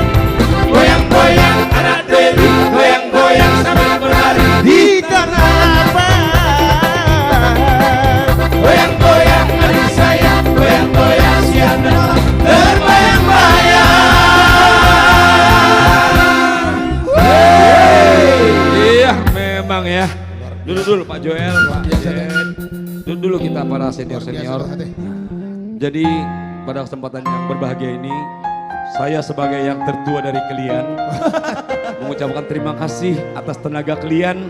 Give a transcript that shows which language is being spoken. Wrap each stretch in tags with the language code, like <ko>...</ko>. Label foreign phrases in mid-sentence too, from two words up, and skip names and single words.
<ms>Goyang-goyang anak Deli, goyang-goyang sambil menari di tanah lapang. Goyang-goyang adik sayang, goyang-goyang siang dan malam terbayang-bayang.</ms> <id>Iya memang ya. Dulu Pak Joel, Pak Jen. Dulu kita para senior-senior. Jadi pada kesempatan yang berbahagia ini, saya sebagai yang tertua dari kalian mengucapkan terima kasih atas tenaga kalian.</id>